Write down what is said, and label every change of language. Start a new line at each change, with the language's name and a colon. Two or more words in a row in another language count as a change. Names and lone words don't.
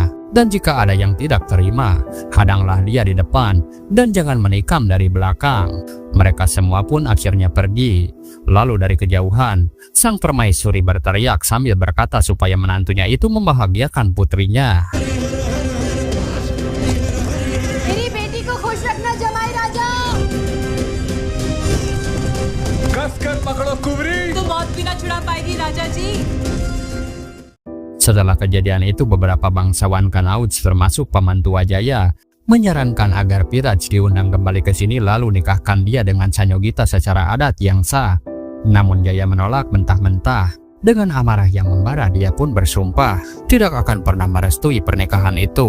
Indonesian: Dan jika ada yang tidak terima, hadanglah dia di depan dan jangan menikam dari belakang. Mereka semua pun akhirnya pergi. Lalu dari kejauhan, sang permaisuri berteriak sambil berkata supaya menantunya itu membahagiakan putrinya.
Hindi: मेरी बेटी को खुश रखना जमाई राजा। कसकर पकड़ो कुंवरी। तो मौत भी ना छुड़ा पाएगी राजा जी।
Indonesian: Setelah kejadian itu, beberapa bangsawan Kanauj termasuk paman tua Jaya menyarankan agar Piraj diundang kembali ke sini lalu nikahkan dia dengan Sanyogita secara adat yang sah. Namun Jaya menolak mentah-mentah. Dengan amarah yang membara, dia pun bersumpah tidak akan pernah merestui pernikahan itu.